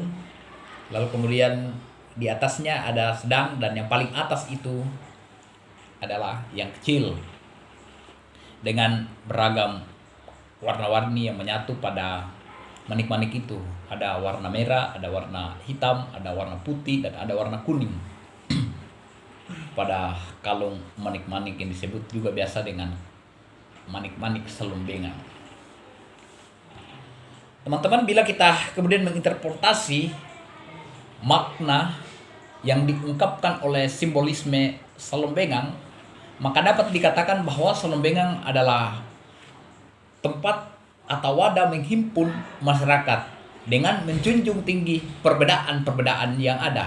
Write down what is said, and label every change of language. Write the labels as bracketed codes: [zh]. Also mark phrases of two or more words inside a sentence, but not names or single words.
[id] Lalu kemudian di atasnya ada sedang, dan yang paling atas itu adalah yang kecil dengan beragam warna-warni yang menyatu pada manik-manik itu. Ada warna merah, ada warna hitam, ada warna putih, dan ada warna kuning. Pada kalung manik-manik yang disebut juga biasa dengan manik-manik selombengang. Teman-teman, bila kita kemudian menginterpretasi makna yang diungkapkan oleh simbolisme selombengang, maka dapat dikatakan bahwa selombengang adalah tempat atau wadah menghimpun masyarakat dengan menjunjung tinggi perbedaan-perbedaan yang ada.